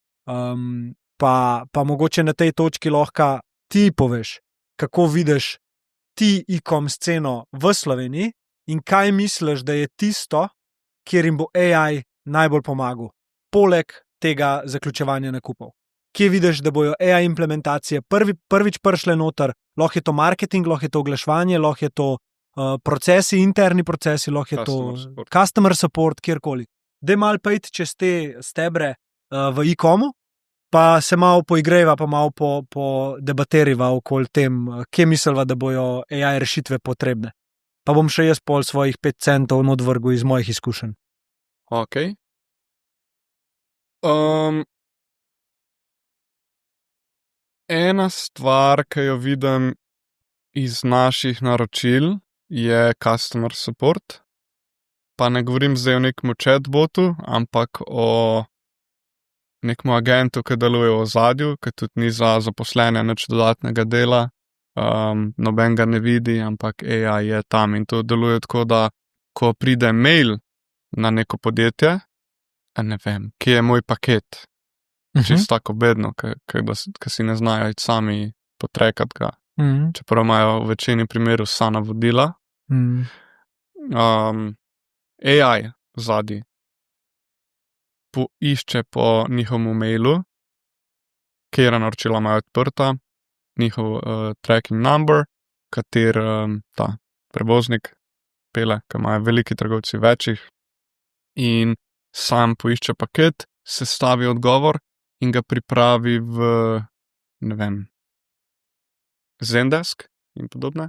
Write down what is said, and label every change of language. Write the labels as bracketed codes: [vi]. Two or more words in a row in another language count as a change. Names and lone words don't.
[sl] Pa mogoče na tej točki lahko ti poveš, kako vidiš ti e-com sceno v Sloveniji in kaj misliš, da je tisto, kjer jim bo AI najbolj pomagal, poleg tega zaključevanja nakupov. Kje vidiš, da bojo AI implementacije prvič prišle noter, lahko je to marketing, lahko je to oglaševanje, lahko je to procesi, interni procesi, lahko je to [en] customer support, [sl] kjerkoli. Daj malo pejti čez te stebre v e-comu, pa se malo poigreva, pa malo podebateriva okoli tem, kje misliva, da bojo AI rešitve potrebne. Pa bom še jaz pol svojih 5 centov odvrgel iz mojih izkušenj. Ok. Ena stvar, ki jo vidim iz naših naročil, je [en] customer support. [sl] Pa ne govorim zdaj o nekem chatbotu, ampak o nekem agentu, ki deluje v ozadju, ki tudi ni za zaposlene nič dodatnega dela, noben ga ne vidi, ampak AI je tam in to deluje tako, da ko pride mail na neko podjetje, ne vem, kje je moj paket, čisto tako bedno, ki si ne znajo iti sami potrekati ga, čeprav imajo v večini primerov vsa navodila. AI zadnji poišče po njihovem mailu, katera naročila imajo odprta, njihov [en] tracking number, [sl] kater ta prevoznik pele, ki imajo veliki trgovci večjih, in sam poišče paket, sestavi odgovor in ga pripravi v, ne vem, Zendesk in podobne.